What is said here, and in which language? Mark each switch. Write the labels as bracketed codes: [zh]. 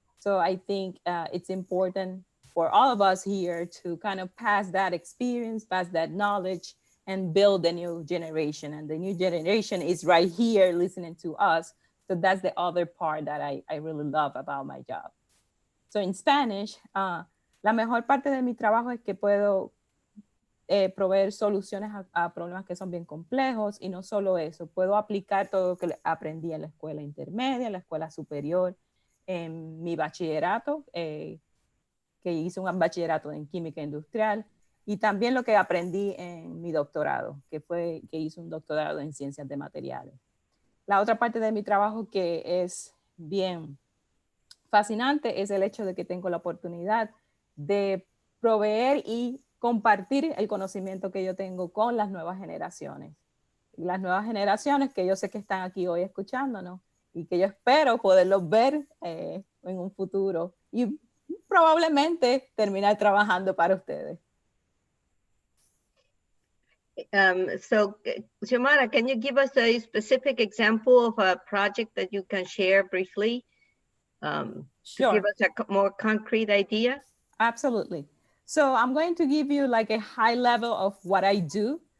[en] So I think it's important for all of us here to kind of pass that experience, pass that knowledge, and build a new generation. And the new generation is right here listening to us. So that's the other part that I really love about my job. So in Spanish, [es] la mejor parte de mi trabajo es que puedo proveer soluciones a problemas que son bien complejos, y no solo eso, puedo aplicar todo lo que aprendí en la escuela intermedia, en la escuela superior, en mi bachillerato, que hice un bachillerato en química industrial, y también lo que aprendí en mi doctorado, que hice un doctorado en ciencias de materiales. La otra parte de mi trabajo que es bien fascinante es el hecho de que tengo la oportunidad de proveer y compartir el conocimiento que yo tengo con las nuevas generaciones. Y las nuevas generaciones que yo sé que están aquí hoy escuchándonos y que yo espero poderlos ver en un futuro y probablemente terminar trabajando para ustedes. [en] So, Xiomara, can you give us a specific example of a project that you can share briefly to give us a more concrete idea? Absolutely. So I'm going to give you like a high level of what I do.